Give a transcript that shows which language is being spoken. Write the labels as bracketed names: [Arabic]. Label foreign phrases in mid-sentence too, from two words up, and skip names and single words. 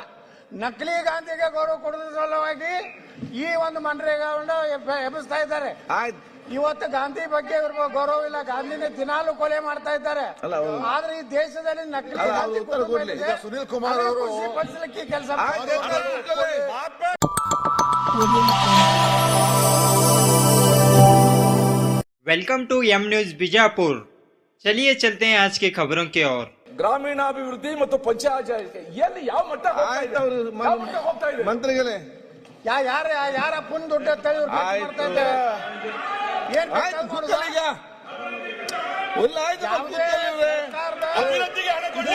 [Kannada] ನಕಲಿ ಗಾಂಧಿಗೆ ಗೌರವ ಕೊಡುವುದರ ಸಲುವಾಗಿ ಈ ಒಂದು ಮನ್ರೇಗಾವನ್ನ ಎಬ್ಬಿಸ್ತಾ ಇದ್ದಾರೆ. ಇವತ್ತು ಗಾಂಧಿ ಬಗ್ಗೆ ಇವ್ರ ಗೌರವ ಇಲ್ಲ. ಗಾಂಧಿನ ದಿನಾಲು ಕೊಲೆ ಮಾಡ್ತಾ ಇದ್ದಾರೆ. ಆದ್ರೆ ಈ ದೇಶದಲ್ಲಿ ನಕಲಿ ಸುನೀಲ್ ಕುಮಾರ್ ಅವರು ಪಡಿಸಲಿಕ್ಕೆ ಕೆಲಸ [English] Welcome to M News Bijapur. [Hindi] चलिए चलते हैं आज की खबरों की ओर। [Kannada] ಗ್ರಾಮೀಣಾಭಿವೃದ್ಧಿ ಮತ್ತು ಪಂಚಾಯತ್ ಎಲ್ಲಿ ಯಾವ ಮಟ್ಟ ಹೋಗ್ತಾ ಇದೆ? ಮಂತ್ರಿಗಳೇ ಯಾರ ಪುನ್ ದುಡ್ಡು ಮಾಡ್ತಾ ಇದ್ದಾರೆ. ಏನ್ ಅಭಿವೃದ್ಧಿಗೆ ಹಣ